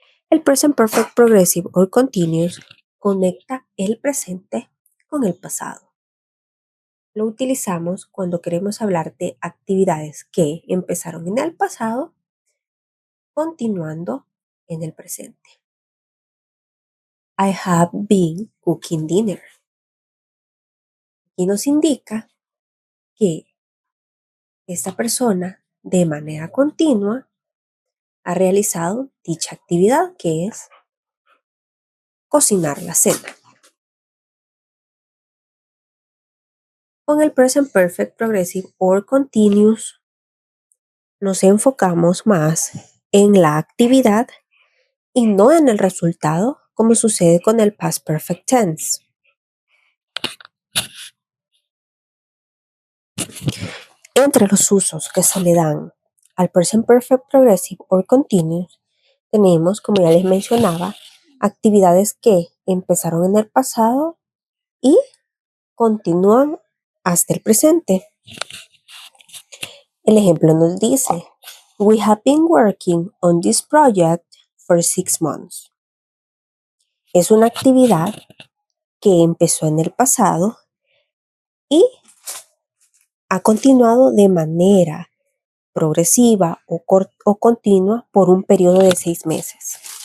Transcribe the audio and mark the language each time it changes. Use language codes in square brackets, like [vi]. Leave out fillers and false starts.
[es] El Present Perfect Progressive or Continuous conecta el presente con el pasado. Lo utilizamos cuando queremos hablar de actividades que empezaron en el pasado, continuando en el presente. [en] I have been cooking dinner. [es] Y nos indica que esta persona de manera continua ha realizado dicha actividad, que es cocinar la cena. Con el Present Perfect Progressive or Continuous nos enfocamos más en la actividad y no en el resultado, como sucede con el Past Perfect Tense. Entre los usos que se le dan al Present Perfect Progressive or Continuous tenemos, como ya les mencionaba, actividades que empezaron en el pasado y continúan hasta el presente. El ejemplo nos dice, [en] we have been working on this project for 6 months. [es] Es una actividad que empezó en el pasado y ha continuado de manera progresiva o continua por un periodo de 6 meses.